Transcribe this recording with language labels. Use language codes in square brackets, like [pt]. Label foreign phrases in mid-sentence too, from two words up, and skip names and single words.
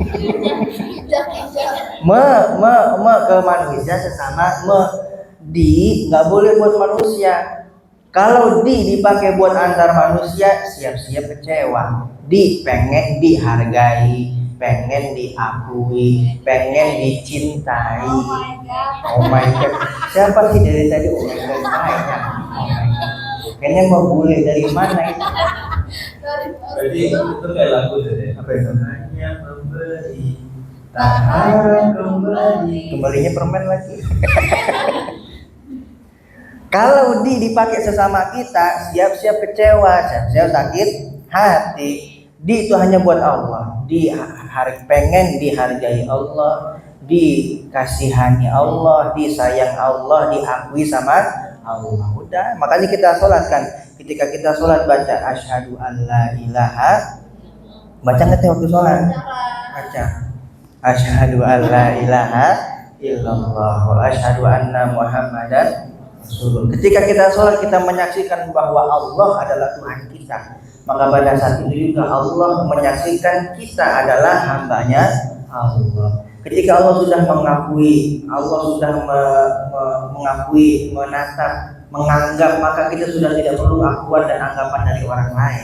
[id] Ke manusia sesama nggak boleh buat manusia. Kalau dipakai buat antar manusia, siap-siap kecewa. Pengen dihargai, pengen diakui, pengen dicintai. [en] Oh my god. [id] Siapa sih dari tadi [en] oh my god [id] banyak. Kayaknya mau bule dari mana itu? Berarti itu kayak lagu deh. Apa itu? Hanya memberi, tak harap kembali. Kembalinya permen lagi. Kalau dipakai sesama kita, siap-siap kecewa, siap-siap sakit hati. Itu hanya buat Allah. Pengen dihargai Allah, dikasihani Allah, disayang Allah, diakui sama Allah. Udah, makanya kita sholat kan. Ketika kita sholat baca [ar] أشهد أن لا إله. [id] Baca nggak waktu sholat? Baca. [ar] أشهد أن لا إله إلا الله وأشهد أن محمدا. [id] Ketika kita sholat kita menyaksikan bahwa Allah adalah Tuhan kita, maka pada saat itu juga Allah menyaksikan kita adalah hambanya Allah. Ketika Allah sudah mengakui, Allah sudah mengakui, menatap, menganggap, maka kita sudah tidak perlu akuan dan anggapan dari orang lain.